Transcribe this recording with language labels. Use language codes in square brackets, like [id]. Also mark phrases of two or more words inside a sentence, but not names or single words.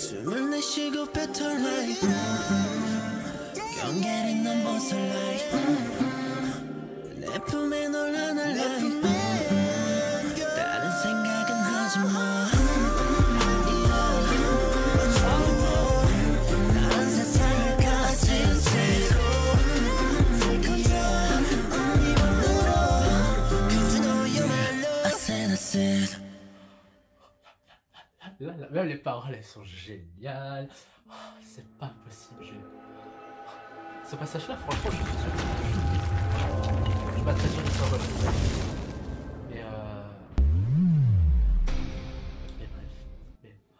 [ko] 숨을 내쉬고 뱉어 like 경계를 넘어서 like 내 품에 널 안아 like 다른 생각은 하지마 다른 세상을 가지세 그저 너의 말로 [en] I said I said [fr] Même les paroles, elles sont géniales. Oh, c'est pas possible. Ce passage-là, franchement, je suis sûr. Je suis pas très sûr de ça. Mais mais bref. Mais...